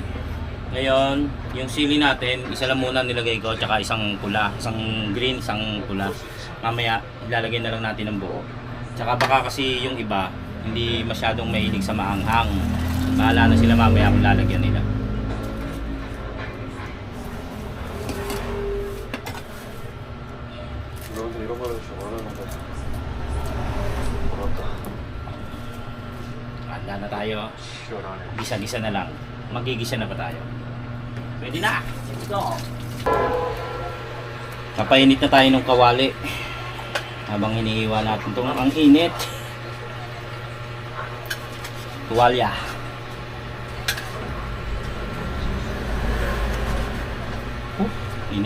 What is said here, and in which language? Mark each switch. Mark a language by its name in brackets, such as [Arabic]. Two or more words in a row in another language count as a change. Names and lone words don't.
[Filipino] Ngayon, yung sili natin, isa lang muna nilagay ko, tsaka isang pula, isang green, isang pula. Mamaya, ilalagay na lang natin ng buo. Tsaka baka kasi yung iba, hindi masyadong mahilig sa maanghang. Bahala na sila mamaya kung lalagyan nila. [Korean] 너한테 이런 말을 좀 원하는 거 고맙다. [Filipino] Handa na tayo. [Korean] 시원하네. [Filipino] Gisa-gisa na lang. Magigisa na ba tayo? Pwede na! [English] Let's go! [Filipino] Kapainit na tayo ng kawali. Habang hinihiwa natin itong ang init. Tuwalya. Init.